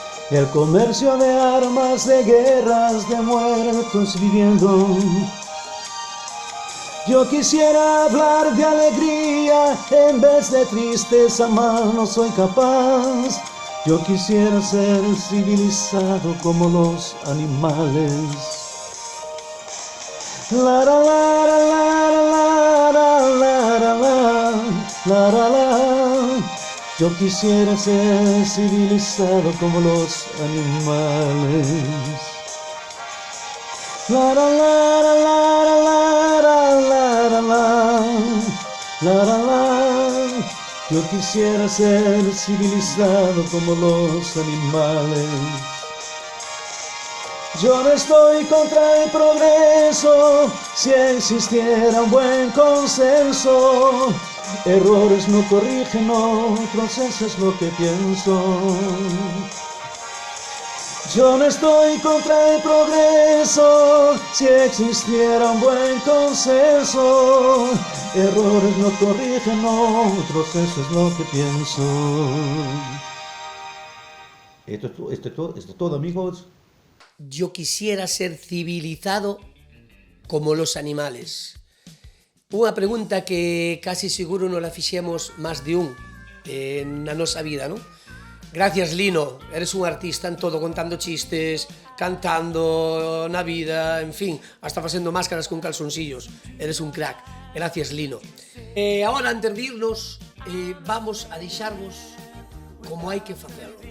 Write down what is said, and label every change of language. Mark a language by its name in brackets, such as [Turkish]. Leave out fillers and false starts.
[Spanish] El comercio de armas, de guerras, de muertos viviendo. Yo quisiera hablar de alegría en vez de tristeza, mas no soy capaz. Yo quisiera ser civilizado como los animales. La la la la la la la la la la la. Yo quisiera ser civilizado como los animales. La la la la la la la la la la la. Yo quisiera ser civilizado como los animales. Yo no estoy contra el progreso, si existiera un buen consenso. Errores no corrigen otros, eso es lo que pienso. Yo no estoy contra el progreso, si existiera un buen consenso. Errores no corrigen otros, eso es lo que pienso. Esto es todo, amigos. Yo quisiera ser civilizado como los animales. [Galician] Unha pregunta que casi seguro non la fixemos máis de un na nosa vida, non? [Spanish] Gracias, Lino. Eres un artista en todo, contando chistes, cantando na vida, en fin, [Galician] hasta facendo [Spanish] máscaras con calzoncillos. Eres un crack. Gracias, Lino. Ahora, antes de irnos, vamos a [Galician] deixarvos como hai que facelo.